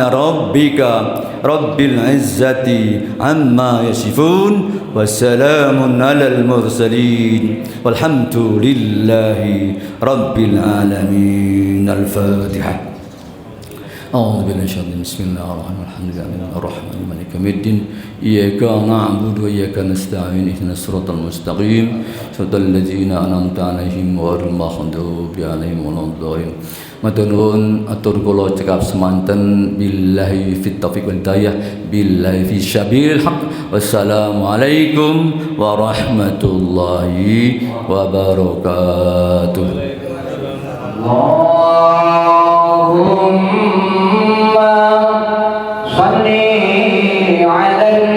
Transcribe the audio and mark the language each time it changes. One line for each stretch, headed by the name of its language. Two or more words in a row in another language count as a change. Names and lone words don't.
Arabic: ربك رب العزة عما يصفون والسلام على المرسلين والحمد لله رب العالمين الفاتحة أعوذ بالله من الشيطان بسم الله الرحمن الرحيم الرحمن مالك يوم الدين إياك نعبد وإياك نستعين اهدنا الصراط المستقيم صراط الذين أنعمت عليهم غير المغضوب عليهم ولا الضالين
Javanese: Maturnuun atur kula cekap semanten
Arabic: بالله التوفيق والهداية بالله في سبيل الحق والسلام عليكم ورحمة الله وبركاته. اللهم صل على